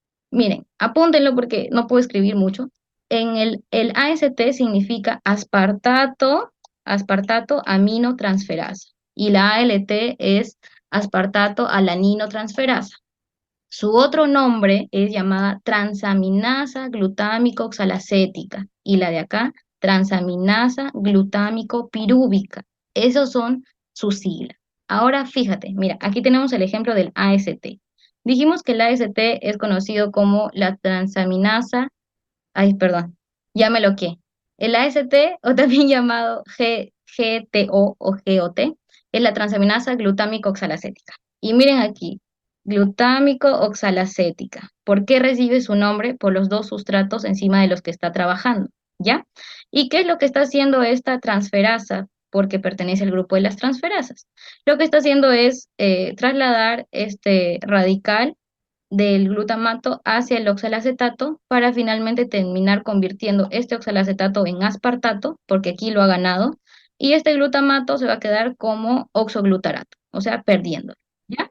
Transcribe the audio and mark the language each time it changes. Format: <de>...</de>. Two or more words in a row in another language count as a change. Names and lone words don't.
<es>Miren, apúntenlo porque no puedo escribir mucho. El AST significa aspartato aminotransferasa y la ALT es aspartato alaninotransferasa. Su otro nombre es llamada transaminasa glutámico oxalacética y la de acá, transaminasa glutámico pirúvica. Esos son sus siglas. Ahora fíjate, mira, aquí tenemos el ejemplo del AST. Dijimos que el AST es conocido como la transaminasa, ay, perdón, ya me lo que. El AST, o también llamado GTO o GOT, es la transaminasa glutámico oxalacética. Y miren aquí, glutámico oxalacética. ¿Por qué recibe su nombre? Por los dos sustratos encima de los que está trabajando, ¿ya? ¿Y qué es lo que está haciendo esta transferasa? Porque pertenece al grupo de las transferasas. Lo que está haciendo es trasladar este radical del glutamato hacia el oxalacetato para finalmente terminar convirtiendo este oxalacetato en aspartato, porque aquí lo ha ganado, y este glutamato se va a quedar como oxoglutarato, o sea, perdiendo, ¿ya?</es>